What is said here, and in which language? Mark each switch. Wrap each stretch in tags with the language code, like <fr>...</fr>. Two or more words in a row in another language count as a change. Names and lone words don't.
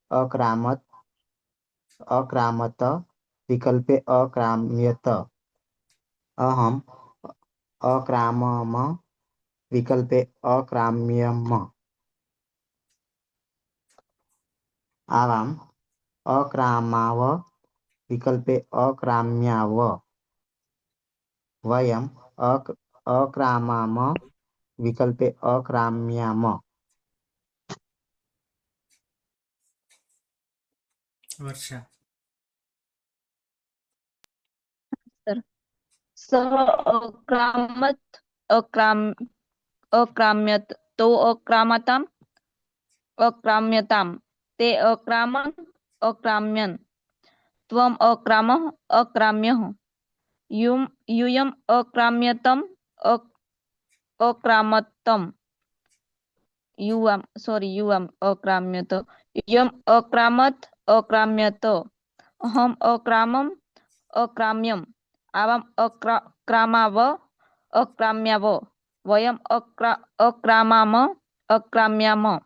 <sa>अक्रामत विकल्पे अक्राम्यत अहम् अक्रामम विकल्पे अक्राम्यम आवाम् अक्रामाव विकल्पे अक्राम्याव वयम् अक्रामाम विकल्पे अक्राम्याम</sa> <gu>વર્ષા</gu> <sa>સહ અક્રામ્યત તો અક્રામ્યતામ તે અક્રામન અક્રામ્યન ત્વમ અક્રામઃ અક્રામ્યઃ यूयम अक्राम्यतम अक्रामतम युवाम अक्राम्यत यम अक्रामत अक्राम्यत अहम अक्रामम अक्राम्यम आवाम अक्रामाव अक्राम्याव वयम अक्रामाम अक्राम्याम</sa>